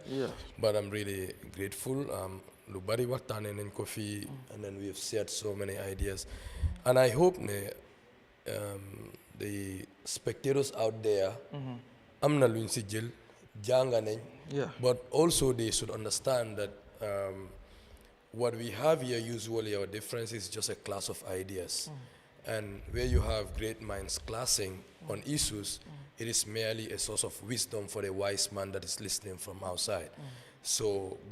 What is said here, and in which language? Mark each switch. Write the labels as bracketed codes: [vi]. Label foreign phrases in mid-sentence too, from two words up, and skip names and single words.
[en] But I'm really grateful. [wo] Lu bari waxtaane nañ ko fii [en] and then we have shared so many ideas. And I hope the spectators out there [wo] am na luñ si jël jànga nañ. [en] But also they should understand that what we have here usually our difference is just a class of ideas. And where you have great minds clashing on issues, it is merely a source of wisdom for a wise man that is listening from outside.